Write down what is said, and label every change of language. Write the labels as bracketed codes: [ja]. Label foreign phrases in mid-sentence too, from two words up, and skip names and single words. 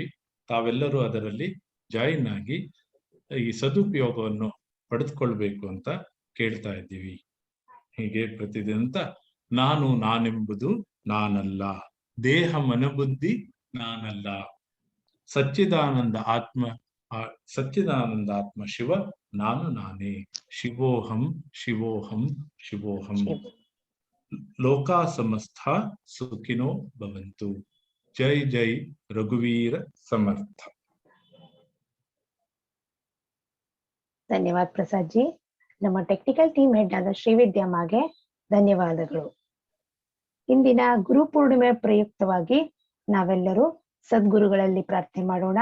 [kn] ತಾವೆಲ್ಲರೂ ಅದರಲ್ಲಿ ಜಾಯಿನ್ ಆಗಿ ಈ ಸದುಪಯೋಗವನ್ನು ಪಡೆದುಕೊಳ್ಬೇಕು ಅಂತ ಕೇಳ್ತಾ ಇದ್ದೀವಿ. ಹೀಗೆ ಪ್ರತಿದಿನ ನಾನೆಂಬುದು ನಾನಲ್ಲ, ದೇಹ ಮನಬುದ್ಧಿ ನಾನಲ್ಲ, ಸಚ್ಚಿದಾನಂದ ಆತ್ಮ ಶಿವ ನಾನು ನಾನೇ, [sa] ಶಿವೋಹಂ ಶಿವೋಹಂ ಶಿವೋಹಂ. ಲೋಕಾ ಸಮಸ್ತ ಸುಖಿನೋ ಭವಂತು. ಜೈ ಜೈ ರಘುವೀರ ಸಮರ್ಥ. [kn] ಧನ್ಯವಾದ ಪ್ರಸಾದ್ ಜಿ. ನಮ್ಮ [en] technical team head [kn] ಆದ ಶ್ರೀವಿದ್ಯಮ್ಮಗೆ ಧನ್ಯವಾದಗಳು. ಇಂದಿನ ಗುರುಪೂರ್ಣಿಮೆ ಪ್ರಯುಕ್ತವಾಗಿ ನಾವೆಲ್ಲರೂ ಸದ್ಗುರುಗಳಲ್ಲಿ ಪ್ರಾರ್ಥನೆ ಮಾಡೋಣ.